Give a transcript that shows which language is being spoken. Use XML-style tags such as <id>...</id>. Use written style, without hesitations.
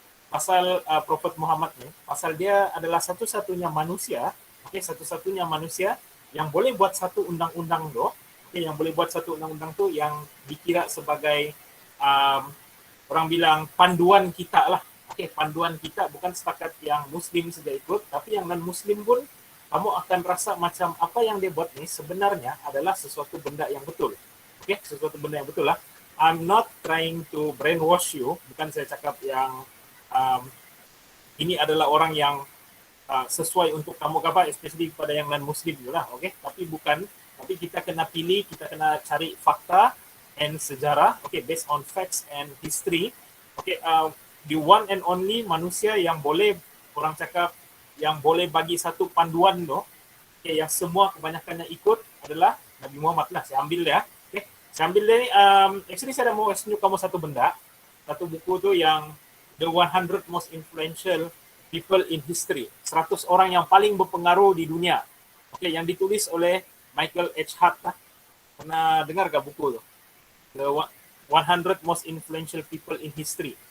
<ms>Pasal Prophet Muhammad ni, pasal dia adalah satu-satunya manusia, satu-satunya manusia yang boleh buat satu undang-undang tu, yang boleh buat satu undang-undang tu yang dikira sebagai orang bilang panduan kita lah. Panduan kita bukan setakat yang Muslim saja ikut, tapi yang non-Muslim pun kamu akan rasa macam apa yang dia buat ni sebenarnya adalah sesuatu benda yang betul. Sesuatu benda yang betul lah.</ms> <en>I'm not trying to brainwash you.</en> <ms>Bukan saya cakap yang ini adalah orang yang sesuai untuk kamu apa, especially kepada yang non-Muslim juga lah. Tapi bukan. Tapi kita kena pilih, kita kena cari fakta and sejarah.</ms> <en>Based on facts and history. The one and only</en> <ms>manusia yang boleh, orang cakap, yang boleh bagi satu panduan tu, yang semua kebanyakannya ikut adalah Nabi Muhammad lah. Saya ambil dia. Saya ambil dia ni, actually saya mau tunjuk kamu satu benda. Satu buku tu yang The 100 Most Influential People in History. 100 orang yang paling berpengaruh di dunia. Yang ditulis oleh Michael H. Hart lah. Pernah dengar ke buku tu?</ms> <en>The 100 Most Influential People in History.</en>